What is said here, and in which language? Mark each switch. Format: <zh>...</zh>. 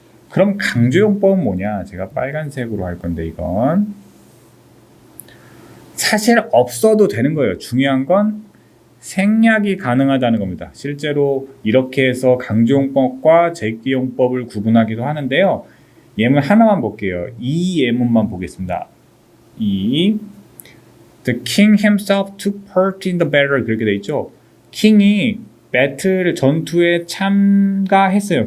<ko>그럼 강조용법은 뭐냐? 제가 빨간색으로 할 건데 이건 사실 없어도 되는 거예요. 중요한 건 생략이 가능하다는 겁니다. 실제로 이렇게 해서 강조용법과 제기용법을 구분하기도 하는데요. 예문 하나만 볼게요. 이 예문만 보겠습니다.</ko> <en>The king himself took part in the battle</en> <ko>그렇게 돼 있죠. 킹이 배틀 전투에 참가했어요.</ko>